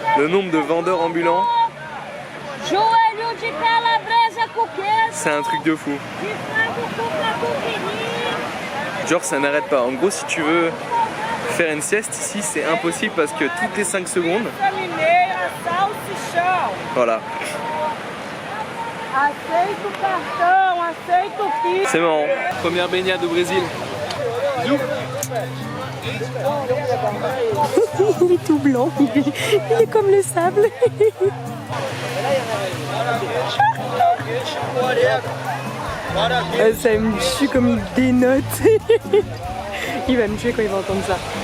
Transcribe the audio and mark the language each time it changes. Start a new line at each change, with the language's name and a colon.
French: le nombre de vendeurs ambulants,
Portuguese: joelho de calabresa com queijo,
French: c'est un truc de fou.
Portuguese: de frango com catupiry.
French: Genre ça n'arrête pas. En gros, si tu veux faire une sieste ici, c'est impossible parce que toutes les 5 secondes,
Portuguese: Mineira, salsichão.
French: voilà.
Portuguese: Aceito cartão, aceito Pix.
French: C'est marrant. Première baignade au Brésil. Zou. Il est tout blanc, il est comme le sable. Ça me tue comme il dénote. Il va me tuer quand il va entendre ça.